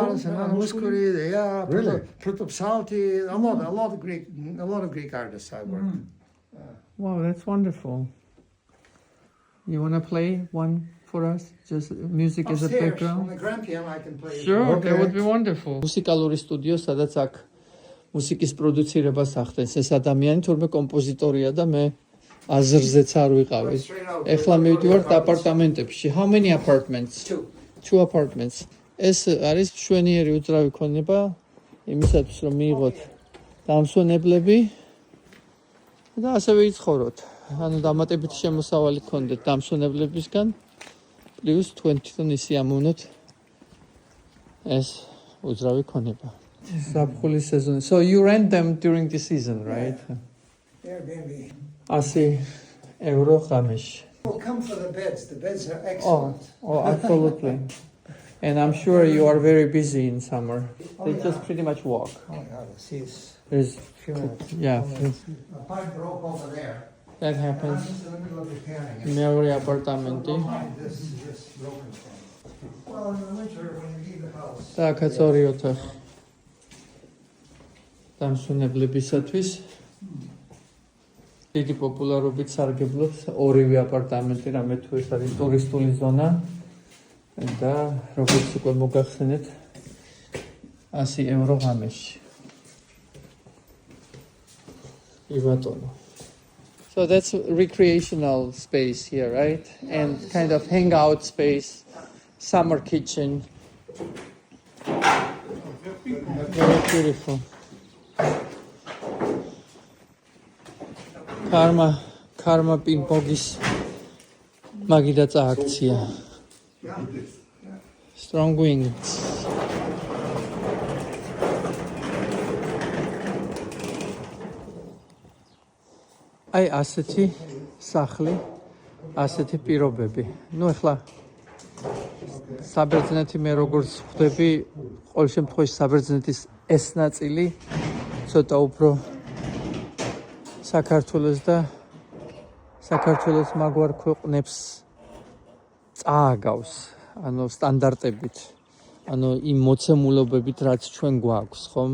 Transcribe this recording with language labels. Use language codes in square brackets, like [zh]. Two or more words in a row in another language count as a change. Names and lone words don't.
[en] Lalas and Nana Muskuri, yeah. Really? Protopsalti, a lot of Greek artists I worked. Wow, that's wonderful. You want to play one for us? Just music as a Upstairs, background? on the grand piano I can play. Sure, Okay. that would be wonderful. [ka] მუსიკალური სტუდიო, სადაც აქ მუსიკის პროდუცირებას ახდენს ეს ადამიანი, თურმე კომპოზიტორია და მე აზრზეც არ ვიყავი. ეხლა მივდივართ აპარტამენტებში. [en] How many apartments? 2 apartments. [ka] ეს არის მშვენიერი უძრავი ქონება იმისათვის, რომ მიიღოთ დამსვენებლები და ასევე იცხოვროთ. ანუ დამატებითი შემოსავალი გქონდეთ დამსვენებლებისგან, პლუს თქვენ თვითონ ისი ამოვნოთ ეს უძრავი ქონება. ზაფხულის სეზონი. [en] So you rent them during the season, right? Airbnb. [ka] 100 euro ღამეში. [en] Well, come for the beds. The beds are excellent. Oh, absolutely. And I'm sure you are very busy in summer. They just pretty much walk. Oh yeah, see, it's There's, a few minutes. yeah, A pipe broke over there. that I'm happens. just in the middle of repairing it. [ka] მეორე აპარტამენტი. [en] This is just broken. Well, in the winter when you leave the house. [ka] და აქაც ორი ოთახი. დამსვენებლებისათვის. დიდი პოპულარობით სარგებლობს ორივე აპარტამენტი, რამე თუ ეს არის ტურისტული ზონა და როგორც უკვე მოგახსენეთ 100 ევრო ღამეში. კი ბატონო. [en] So that's recreational space here, right? And kind of hangout space, summer kitchen. Very beautiful. [ka] ქარმა პინგ-პონგის მაგიდა აქცია. [en] Strong winds. [ka] აი ასეთი სახლი ასეთი პირობები. ნუ ეხლა საბერძნეთი მე როგორც ხვდები, ყოველ შემთხვევაში საბერძნეთის ეს ნაწილი ცოტა უფრო საქართველოს და საქართველოს მაგვარ ქვეყნებს წააგავს, ანუ სტანდარტებით, ანუ იმ მოცემულობებით, რაც ჩვენ გვაქვს, ხომ?